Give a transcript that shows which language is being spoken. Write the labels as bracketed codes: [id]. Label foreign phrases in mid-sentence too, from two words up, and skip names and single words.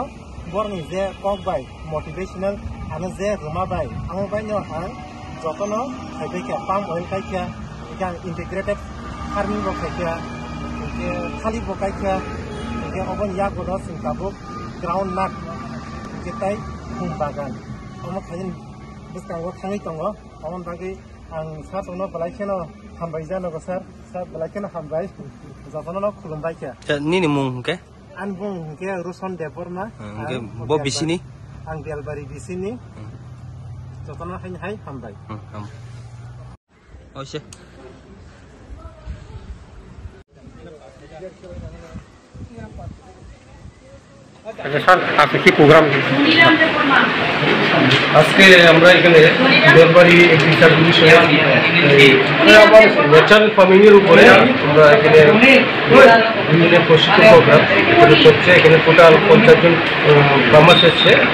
[trp] बरनि जे कक बाय मोटिवेशनल आनो जे रुमा बाय आं बायनो आं जतनो हायबेका पाम अयल काइका इकां [en] integrated farming [trp] बो काइका इके खालि बो काइका इके अबन या गोनो सिंकाबो ग्राउंड नाट इके ताइ खुम बागान अमो खायन बुस्तांगो थाङै दङो अमन बागै आं सारनो बलायखेनो हामबाय जानांगौ सार बलायखेनो हामबाय जतनो खुलुमबायखे निनि मुं के आं बुं के रुसन देबरमा बो बिसिनि आं बेलबारि बिसिनि जतनो हाय हामबाय ओसे [bn] আচ্ছা স্যার আজকে কি প্রোগ্রাম আজকে আমরা এখানে বেলবাড়ি এগ্রিকালচার বিষয়ে [en] natural farming [bn] এর উপরে আমরা এখানে বিভিন্ন প্রশিক্ষণ প্রোগ্রাম চলছে এখানে টোটাল 50 জন ফার্মার এসেছে